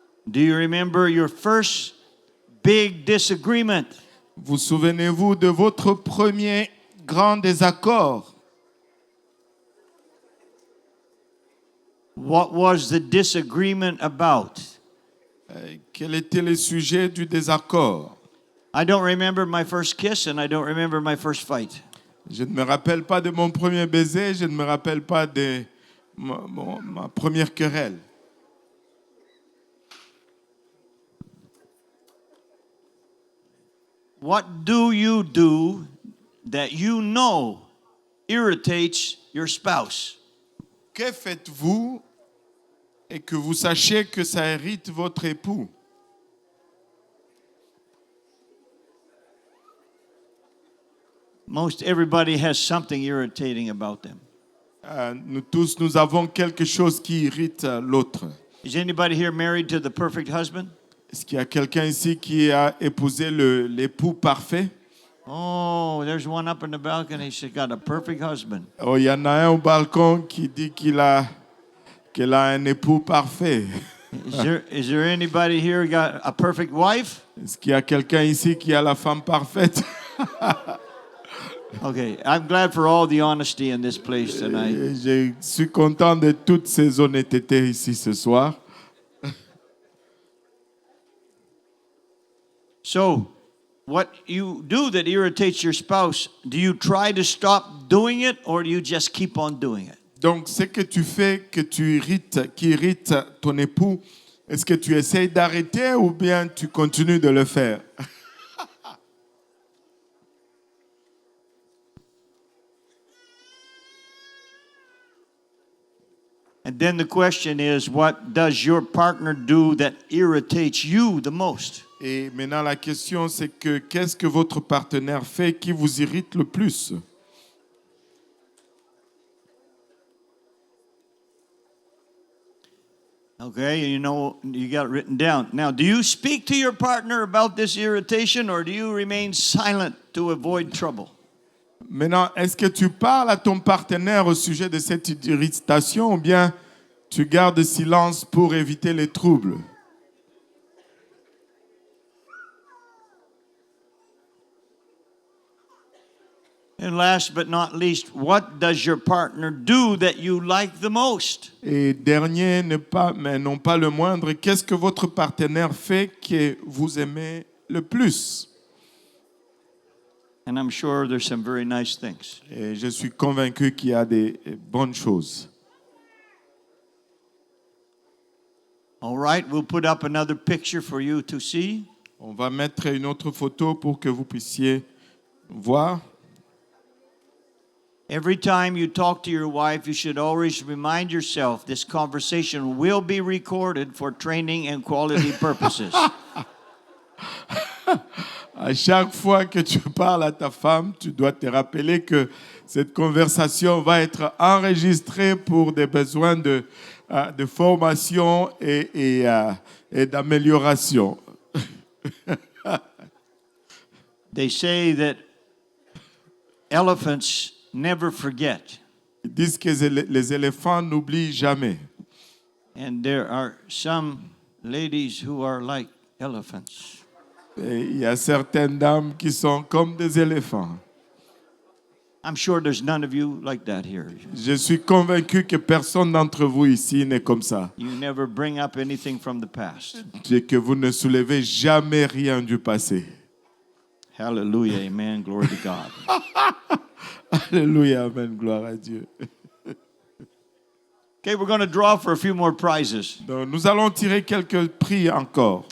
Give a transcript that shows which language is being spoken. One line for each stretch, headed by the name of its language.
English: Do you remember your first big disagreement?
French: Vous souvenez-vous de votre premier grand désaccord?
English: What was the disagreement about?
French: Quel était le sujet du désaccord?
English: I don't remember my first kiss and I don't remember my first fight.
French: Je ne me rappelle pas de mon premier baiser, je ne me rappelle pas de ma première querelle.
English: What do you do that you know irritates your spouse?
French: Que faites-vous et que vous sachiez que ça irrite votre époux?
English: Most everybody has something irritating about them.
French: Nous tous, nous avons quelque chose qui irrite l'autre.
English: Is anybody here married to the perfect husband?
French: Est-ce qu'il y a quelqu'un ici qui a épousé l'époux parfait?
English: Oh, there's one up in the balcony. She's got a perfect husband.
French: Oh, il y en a un au balcon qui dit qu'elle a un époux parfait.
English: Is there anybody here who got a perfect wife?
French: Est-ce qu'il y a quelqu'un ici qui a la femme parfaite?
English: Okay, I'm glad for all the honesty in this place tonight.
French: Je suis content de toutes ces honnêtetés ici ce soir.
English: So, what you do that irritates your spouse, do you try to stop doing it or do you just keep on doing it?
French: Donc, ce que tu fais qui irrite ton époux, est-ce que tu essayes d'arrêter ou bien tu continues de le faire?
English: And then the question is, what does your partner do that irritates you the most?
French: Et maintenant, la question, c'est que qu'est-ce que votre partenaire fait qui vous irrite le plus?
English: Okay, you know, you got it written down. Now, do you speak to your partner about this irritation or do you remain silent to avoid trouble?
French: Maintenant, est-ce que tu parles à ton partenaire au sujet de cette irritation ou bien Tu gardes silence pour éviter les troubles.
English: And last but not least, what does your partner do that you like the most?
French: Et dernier, mais non pas le moindre, qu'est-ce que votre partenaire fait que vous aimez le plus?
English: And I'm sure there's some very nice things.
French: Et je suis convaincu qu'il y a des bonnes choses.
English: All right, we'll put up another picture for you to see.
French: On va mettre une autre photo pour que vous puissiez voir.
English: Every time you talk to your wife, you should always remind yourself this conversation will be recorded for training and quality purposes.
French: À chaque fois que tu parles à ta femme, tu dois te rappeler que cette conversation va être enregistrée pour des besoins de formation et d'amélioration.
English: They say that elephants never forget.
French: Ils disent que les éléphants n'oublient jamais.
English: And there are some ladies who are like elephants.
French: Et il y a certaines dames qui sont comme des éléphants.
English: I'm sure there's none of you like that here.
French: Je suis convaincu que personne d'entre vous ici n'est comme ça.
English: You never bring up anything from the past.
French: Et que vous ne soulevez jamais rien du passé.
English: Hallelujah, amen, glory to God.
French: Alléluia, amen, gloire à Dieu.
English: Okay, we're going to draw for a few more prizes.
French: Donc, nous allons tirer quelques prix encore.